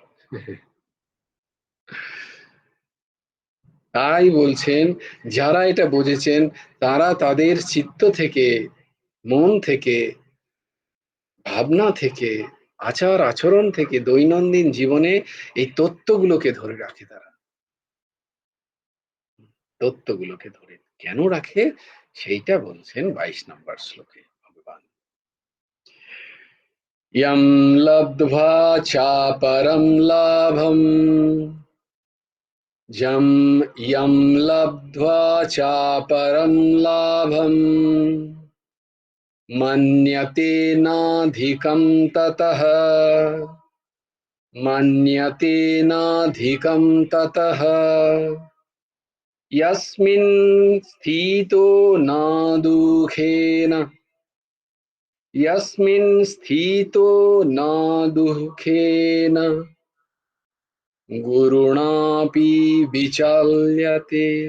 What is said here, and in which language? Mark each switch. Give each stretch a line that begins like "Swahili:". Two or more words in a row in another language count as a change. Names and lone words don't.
Bangla: তাই বলছেন, যারা এটা বুঝেছেন তারা তাদের চিত্ত থেকে, মন থেকে, ভাবনা থেকে, আচার আচরণ থেকে, দৈনন্দিন জীবনে এই তত্ত্বগুলোকে ধরে রাখে। তারা তত্ত্বগুলোকে ধরে কেন রাখে, সেইটা বলছেন 22 নম্বর শ্লোকে ভগবান।
Sanskrit: यं लब्ध्वा चापरं लाभं, यं लब्ध्वा चापरं लाभं, मन्यते नाधिकं ततः, मन्यते नाधिकं ततः, यस्मिन् स्थितो न दुःखेन, यस्मिन् स्थितो न दुःखेन गुरुणापि विचाल्यते,